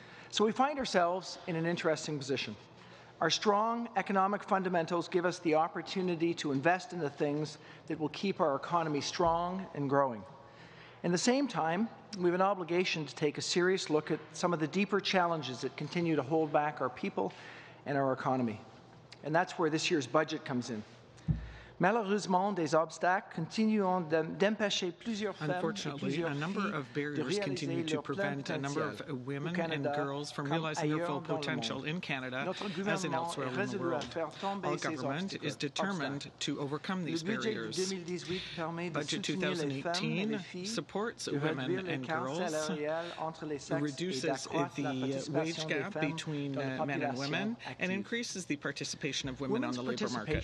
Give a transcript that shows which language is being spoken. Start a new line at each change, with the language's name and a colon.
English: So we find ourselves in an interesting position. Our strong economic fundamentals give us the opportunity to invest in the things that will keep our economy strong and growing. At the same time, we have an obligation to take a serious look at some of the deeper challenges that continue to hold back our people and our economy. And that's where this year's budget comes in.
French: Malheureusement, des obstacles continuent d'empêcher plusieurs femmes.
English: Unfortunately, a number of barriers continue to prevent a number of women and girls from realizing their full potential in Canada as in elsewhere in the world. Our government is determined to overcome these barriers. Budget 2018 supports women and girls, reduces the wage gap between men and women, and increases the participation of women on the labour market.